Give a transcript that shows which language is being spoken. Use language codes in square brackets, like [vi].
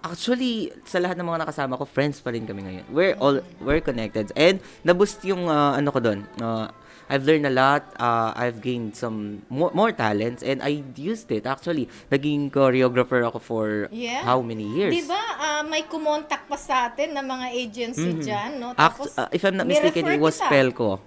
[tl] Actually, sa lahat ng mga nakasama ko, friends pa rin kami ngayon. [en] We're connected. And [tl] naboost yung ko doon. [en] I've learned a lot. I've gained some more talents, and I used it. [tl] Actually, naging choreographer ako for [en] Yeah. how many years? [tl] Di ba, may kumontak pa sa atin na mga agency dyan, no? [en] If I'm not mistaken, it was Pelco.